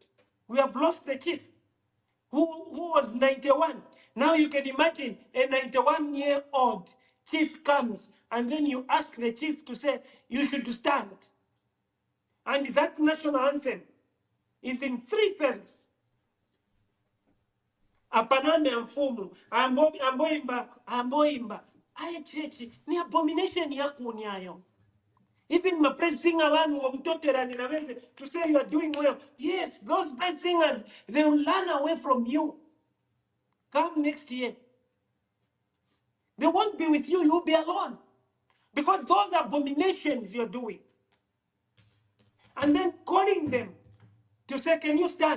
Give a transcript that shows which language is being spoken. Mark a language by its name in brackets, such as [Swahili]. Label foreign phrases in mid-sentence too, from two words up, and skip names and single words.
[English] We have lost the chief who was 91. Now you can imagine a 91-year-old chief comes and then you ask the chief to say, you should stand. And that national anthem is in 3 phases. [Nyanja] Apaname mfumu, amboimba. Aye chechi, ni abomination yaku nyayo. [English] Even my praise singer to say you are doing well. Yes, those praise singers, they will run away from you. Come next year. They won't be with you, you'll be alone. Because those abominations you're doing. And then calling them to say, can you stand?